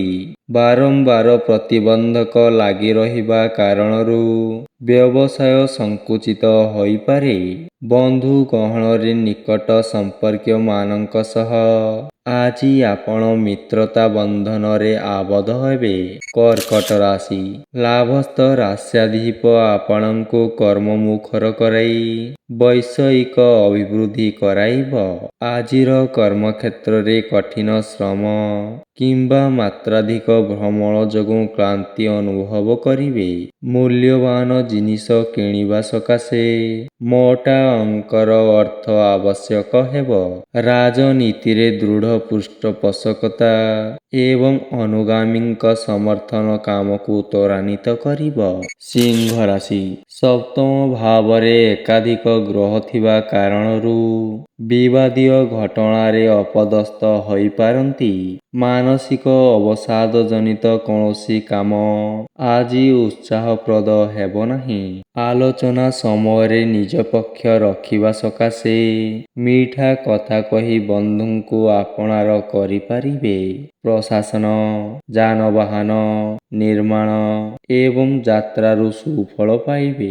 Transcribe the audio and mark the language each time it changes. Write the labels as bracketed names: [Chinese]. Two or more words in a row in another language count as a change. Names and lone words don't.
[Odia] ବାରମ୍ବାର ପ୍ରତିବନ୍ଧକ ଲାଗି ରହିବା କାରଣରୁ ବ୍ୟବସାୟ ସଙ୍କୁଚିତ ହୋଇ ପାରେ। ବନ୍ଧୁ ଗହଣ ରେ ନିକଟ ସମ୍ପର୍କ ମାନଙ୍କ ସହ ଆଜି ଆପଣ ମିତ୍ରତା ବନ୍ଧନ ରେ ଆବଦ୍ଧ ହେବେ। କର୍କଟ ରାଶି ଲାଭସ୍ଥ ରାଶ୍ୟାଧିପ ଆପଣଙ୍କୁ କର୍ମ ମୁଖର କରାଇ ବୈଷୟିକ ଅଭିବୃଦ୍ଧି କରାଇବ। ଆଜିର କର୍ମ କ୍ଷେତ୍ର ରେ କଠିନ ଶ୍ରମ କିମ୍ବା ମାତ୍ରାଧିକ ଭ୍ରମଣ ଯୋଗୁ କ୍ଳାନ୍ତି ଅନୁଭବ କରିବେ। ମୂଲ୍ୟବାନ ଜିନିଷ କିଣିବା ସକାଶେ ମୋଟା ଅଙ୍କର ଅର୍ଥ ଆବଶ୍ୟକ ହେବ। ରାଜନୀତି ରେ ଦୃଢ଼ ପୃଷ୍ଠପୋଷକତା ଏବଂ ଅନୁଗାମୀଙ୍କ ସମର୍ଥନ କାମ କୁ ତ୍ୱରାନ୍ୱିତ କରିବ। ସିଂହ ରାଶି ସପ୍ତମ ଭାବ ରେ ଏକାଧିକ ଗ୍ରହ ଥିବା କାରଣରୁ ବିବାଦୀୟ ଘଟଣା ରେ ଅପଦସ୍ଥ ହୋଇ ପାରନ୍ତି। ମାନସିକ ଅବସାଦ ଜନିତ କୌଣସି କାମ ଆଜି ଉତ୍ସାହପ୍ରଦ ହେବ ନାହିଁ। ଆଲୋଚନା ସମୟ ରେ ନିଜ ପକ୍ଷ ରଖିବା ସକାଶେ ମିଠା କଥା କହି ବନ୍ଧୁଙ୍କୁ ଆପଣାର କରି ପାରିବେ। ପ୍ରଶାସନ ଯାନବାହନ ନିର୍ମାଣ ଏବଂ ଯାତ୍ରାରୁ ସୁଫଳ ପାଇବେ।